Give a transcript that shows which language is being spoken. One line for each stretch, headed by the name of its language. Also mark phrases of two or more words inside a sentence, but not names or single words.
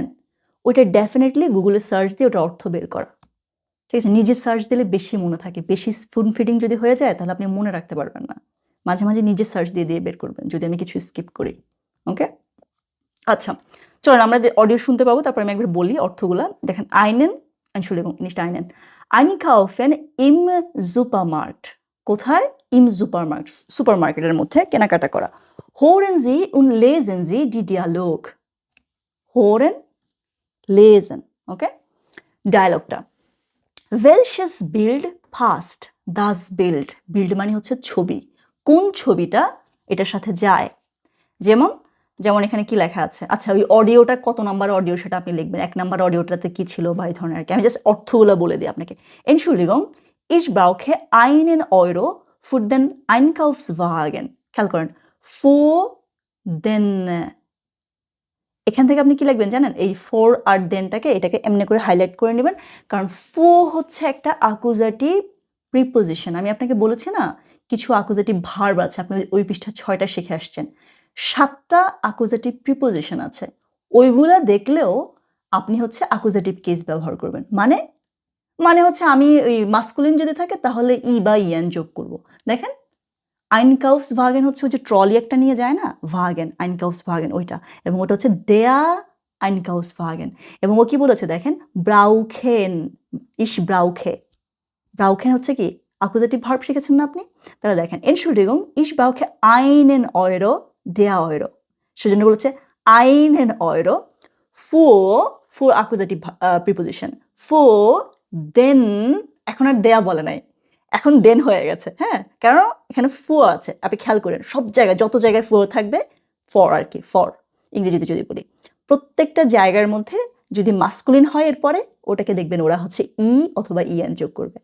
Bangla: ওইটা ডেফিনিটলি গুগলে সার্চ দিয়ে ওটার অর্থ বের করা। ঠিক আছে? নিজে সার্চ দিলে বেশি মনে থাকে। বেশি
English: spoon feeding
Bangla: যদি হয়ে যায় তাহলে আপনি মনে রাখতে পারবেন না। মাঝে, মাঝে নিজে সার্চ দিয়ে বের করবেন যদি আমি কিছু স্কিপ করি। ওকে? আচ্ছা, চলেন আমরা অডিও শুনতে পাবো, তারপর আমি একবার বলি অর্থগুলা। দেখেন,
German: einen, Entschuldigung, nicht einen. Einkaufen im Supermarkt. কোথায়? Im Supermarkt,
Bangla: সুপারমার্কেটের মধ্যে কেনাকাটা করা।
German: Hören Sie und lesen Sie die Dialog. Hören, lesen.
Bangla: ওকে?
German: ডায়ালগটা। Welches Bild passt? Das Bild.
Bangla: Bild মানে হচ্ছে ছবি। কোন ছবিটা এটার সাথে যায়? যেমন এখানে কি লেখা আছে? আচ্ছা, ওই অডিওটা কত নাম্বার অডিও সেটা আপনি লিখবেন। 1 নাম্বার অডিওটাতে কি ছিল বা এই ধরনের আরকি। আমি জাস্ট অর্থগুলো বলে দিই আপনাকে।
German: Entschuldigung, ich brauche einen Euro für den Einkaufswagen.
Bangla: খেয়াল করেন।
German: Für den,
Bangla: এখান থেকে আপনি কি লিখবেন জানেন? এই for আর thenটাকে এটাকে এমনি করে হাইলাইট করে নেবেন। কারণ for হচ্ছে একটা অ্যাকুজাটিভ প্রিপোজিশন। আমি আপনাকে বলেছি না, কিছু অ্যাকুজাটিভ ভার্ব আছে। আপনি ওই পৃষ্ঠা 6টা শিখে আসছেন। 7টা অ্যাকুজাটিভ প্রিপোজিশন আছে। ওইগুলা দেখলেও আপনি হচ্ছে অ্যাকুজাটিভ কেস ব্যবহার করবেন। মানে হচ্ছে আমি ওই মাস্কুলিন যদি থাকে তাহলে ই বা ইয়ান যোগ করব। দেখেন, Einkaufswagen হচ্ছে ওই যে ট্রলি একটা নিয়ে যায় না? Wagen, Einkaufswagen ওইটা। এবং ওটা হচ্ছে
German: der Einkaufswagen।
Bangla: এবং ও কি বলেছে দেখেন?
German: brauchen, ich brauche।
Bangla: brauchen হচ্ছে কি? অ্যাকুজাটিভ ভার্ব শিখেছেন না আপনি? তাহলে দেখেন,
German: Entschuldigung, ich brauche einen Euro, der Euro।
Bangla: সেজন্য বলেছে
German: einen Euro für
Bangla: অ্যাকুজাটিভ প্রিপোজিশন।
German: für den,
Bangla: এখন আর দেয়া বলে নাই। এখন দেন হয়ে গেছে, হ্যাঁ? কারণ এখানে for আছে। আপনি খেয়াল করেন সব জায়গায় যত জায়গায় for থাকবে for আর কি, for ইংরেজিতে যদি বলি। প্রত্যেকটা জায়গার মধ্যে যদি মাস্কুলিন হয় এরপরে ওটাকে দেখবেন ওরা হচ্ছে ই অথবা ইএন যোগ করবে।